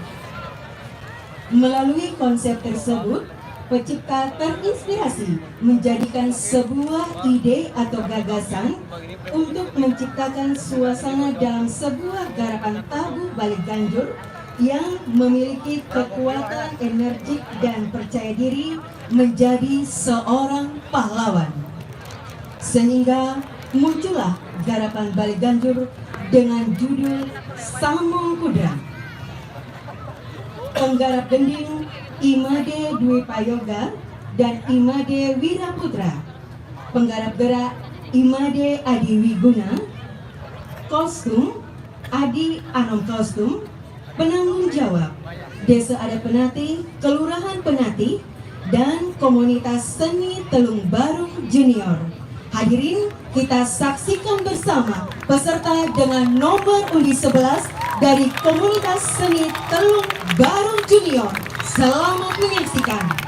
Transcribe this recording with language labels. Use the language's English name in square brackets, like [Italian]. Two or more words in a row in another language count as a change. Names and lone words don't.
[Indonesian] Melalui konsep tersebut, pencipta terinspirasi menjadikan sebuah ide atau gagasan untuk menciptakan suasana dalam sebuah garapan tabuh balik ganjur yang memiliki kekuatan energik dan percaya diri menjadi seorang pahlawan. Sehingga muncullah garapan balik ganjur dengan judul Samong Kudrang. Penggarap gending Imade Dwi Payoga dan Imade Wiraputra. Penggarap gerak Imade Adi Wiguna. Kostum Adi Anom Kostum. Penanggung jawab Desa Adat Penati, Kelurahan Penati, dan Komunitas Seni Telung Barung Junior. Hadirin, kita saksikan bersama peserta dengan nomor undi 11 dari Komunitas Seni Telung Barung Junior. Selamat menyaksikan.